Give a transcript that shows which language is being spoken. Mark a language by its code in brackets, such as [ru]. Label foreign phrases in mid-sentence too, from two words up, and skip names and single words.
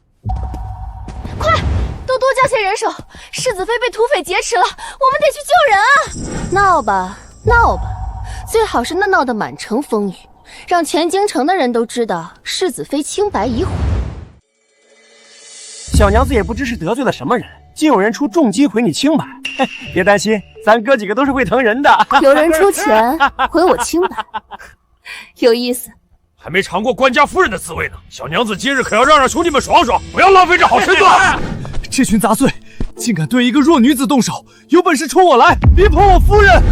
[zh] 快，都多叫些人手！世子妃被土匪劫持了，我們得去救人啊！鬧吧，鬧吧，最好是鬧得滿城風雨，讓全京城的人都知道世子妃清白已毀。小娘子也不知是得罪了什麼人，竟有人出重金毀你清白。別擔心，咱哥幾個都是會疼人的。有人出錢毀我清白，有意思。還沒嘗過官家夫人的滋味呢，小娘子今日可要讓兄弟們爽爽，不要浪費這好身子。這群雜碎竟敢對一個弱女子動手，有本事衝我來，別碰我夫人！